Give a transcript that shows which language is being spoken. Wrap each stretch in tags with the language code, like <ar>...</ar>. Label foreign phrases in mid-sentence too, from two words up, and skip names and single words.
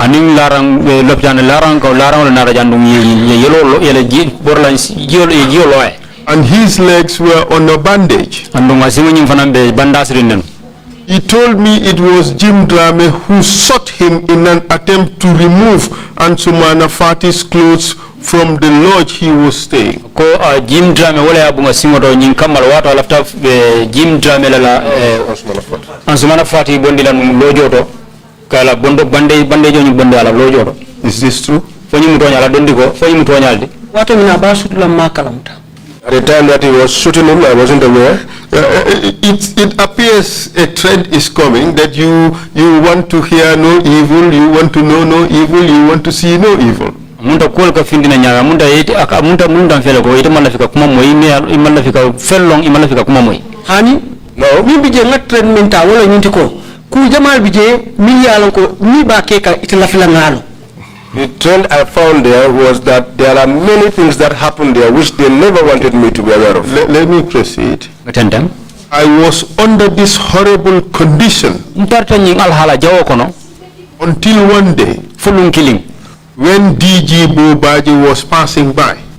<en>And his legs were on a bandage. He told me it was Jim Drame who shot him in an attempt to remove Ansumana Fati's clothes from the lodge he was staying.</en> <man>Jim Drame wala abunga simoto nyin kamal wato alafta Jim Drame la Ansumana Fati bondi la lojoto kala bondo bande jonyi bondi ala lojoto.</man> <en>Is this true?</en> <man>Fonyi mutonya la dondiko fonyi mutonyaldi. Wato mina basu la makalamta.</man> <en>At the time that he was shooting him, I wasn't aware. It appears a trend is coming that you want to hear no evil, you want to know no evil, you want to see no evil.</en> <man>Munda kuolka findina nyaga munda yeti munda mfele ko yeti malafika kuma moyi malafika fellong malafika kuma moyi. Hani?</man> <en>No.</en> <man>Mi bije nga trend menta wala nyinti ko. Ku jamal bije mi yalon ko mi ba keka itilafila ngalo.</man> <en>The trend I found there was that there are many things that happened there which they never wanted me to be aware of. Let me proceed. Attendam. I was under this horrible condition until one day when DG Bo Baaji was passing by.</en>